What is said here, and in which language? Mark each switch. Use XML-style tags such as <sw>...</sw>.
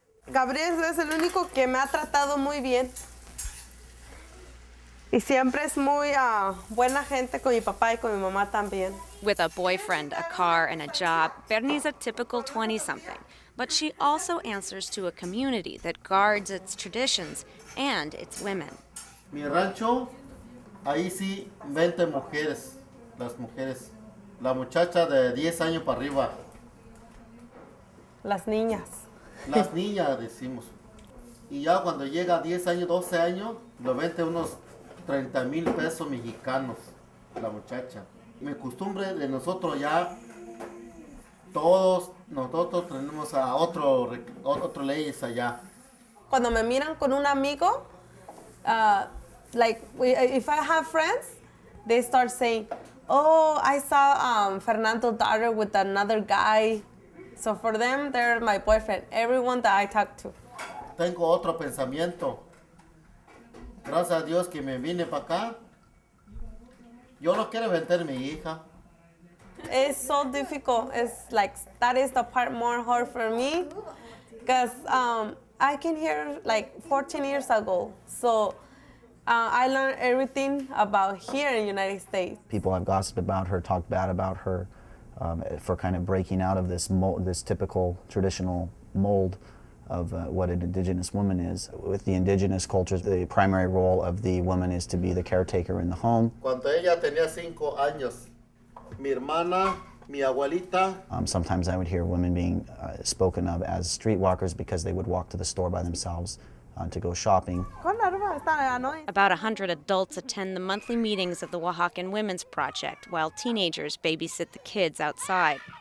<es>Gabriel es el único que me ha tratado muy bien. Y siempre es muy buena gente con mi papá y con mi mamá también.</es> <en>With a boyfriend, a car, and a job, Bernie's a typical 20-something. But she also answers to a community that guards its traditions and its women.</en> <es>Mi rancho, ahí sí, 20 mujeres, las mujeres. La muchacha de 10 años para arriba. Las niñas. Las niñas, decimos. Y ya cuando llega a 10 años, 12 años, lo vende unos 30,000 pesos mexicanos, la muchacha. Mi costumbre de nosotros ya, todos nosotros tenemos a otro leyes allá.</es> <en>Cuando me miran con un amigo, if I have friends, they start saying, "Oh, I saw Fernando's daughter with another guy." So for them, they're my boyfriend. Everyone that I talk to.</en> <es>Tengo otro pensamiento. Gracias a Dios que me vine para acá. Yo no quiero vender mi hija.</es> <en>It's so difficult. It's like that is the part more hard for me, because I came here like 14 years ago. So I learned everything about here in the United States. People have gossiped about her, talked bad about her for kind of breaking out of this this typical traditional mold of what an indigenous woman is. With the indigenous cultures, the primary role of the woman is to be the caretaker in the home.</en> <es>Cuando ella tenía 5 años, mi hermana, mi abuelita.</es> <en>Sometimes I would hear women being spoken of as streetwalkers because they would walk to the store by themselves to go shopping. About 100 adults attend the monthly meetings of the Oaxacan Women's Project, while teenagers babysit the kids outside.</en>